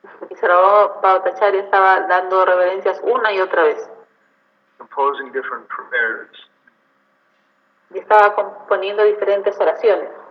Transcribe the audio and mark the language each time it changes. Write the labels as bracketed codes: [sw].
[es] Y Sarvabhauma Bhattacharya estaba dando reverencias una y otra vez. [en] Composing different prayers. [es] Y estaba componiendo diferentes oraciones.